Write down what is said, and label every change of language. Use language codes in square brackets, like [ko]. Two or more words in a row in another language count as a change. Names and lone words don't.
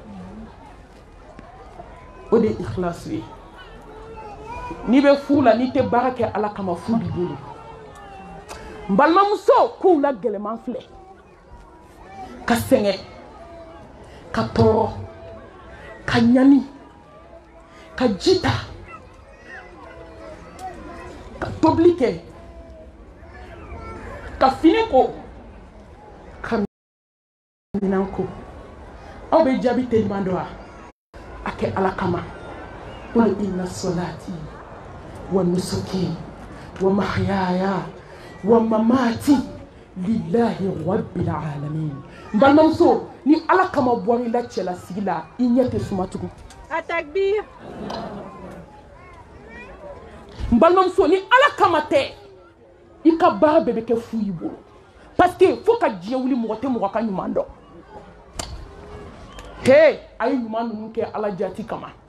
[bm] o de ye ikhlasu ye n'i bɛ furu la n'i tɛ baara kɛ Ala kama fu b'i bolo n balimamuso kow la gɛlɛman filɛ ka sɛgɛn ka tɔɔrɔ ka ɲani ka ji ta ka tobili kɛ ka fini ko ka minan ko aw bɛ jaabi teliman dɔn a kɛ Ala kama [ar] قل إن صلاتي ونسكي ومحياي ومماتي لله رب العالمين [bm] n balimamuso ni Ala kama bɔra I la cɛlasigi la I ɲɛ tɛ suma tugun a takbir n balimamuso ni Ala kama tɛ I ka baara bɛɛ bɛ kɛ fu y'i bolo [fr] parce que [bm] fo ka diɲɛ wuli mɔgɔ tɛ mɔgɔ ka ɲuman dɔn a ye ɲuman ninnu kɛ Ala jati kama